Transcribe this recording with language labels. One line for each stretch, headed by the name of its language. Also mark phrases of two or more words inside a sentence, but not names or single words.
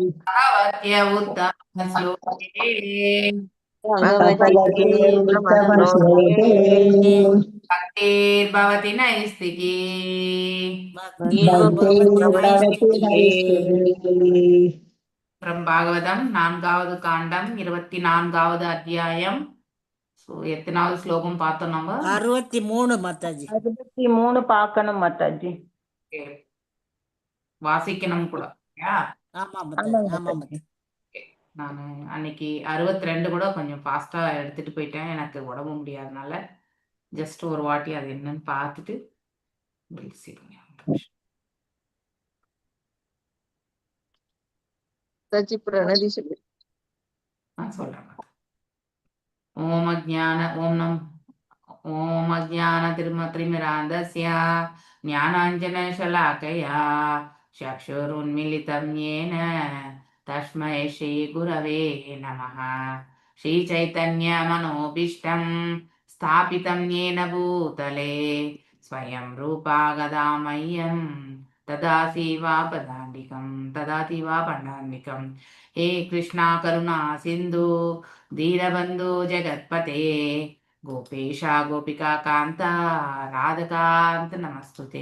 Sanskrit: भगवत्य उत्तमश्लोके भगवते उत्तमश्लोके भक्तिर्भवति नैस्तिकी। भक्तिर्भवति भक्तिर्भवति नैष्ठिकी। नैष्ठिकी।
Tamil: from பாகவதம் 4வது காண்டம் 24வது அத்தியாயம். ஸோ எத்தனாவது ஸ்லோகம் பார்த்தோம் நம்ம? 63 மாதாஜி. 63 பார்க்கணும் மாதாஜி. Okay. வாசிக்கணும் கூட. ஆமா மாதாஜி, ஆமாங்க ஆமா மாதாஜி. மாதாஜி. நான் அன்னைக்கு 62 கூட கொஞ்சம் ஃபாஸ்டா எடுத்துட்டு போயிட்டேன். எனக்கு உடம்பு முடியாதனால ஜஸ்ட் ஒரு வாட்டி அது என்னன்னு பார்த்துட்டு நான் சொல்றேன்.
Sanskrit: ओम् अज्ञान ஓம் अज्ञानतिमिरान्धस्य ज्ञानाञ्जनशलाकया चक्षुरुन्मीलितं येन तस्मै श्रीगुरवे नमः। श्रीचैतन्यमनोभीष्टं स्थापितं येन भूतले स्वयं रूपा गदामह्यं ददाति वा पदान्तिकं हे कृष्णा करुणा सिन्धु दीनबन्धु जगत्पते गोपेशा गोपिका कान्ता राधकान्त नमस्तुते।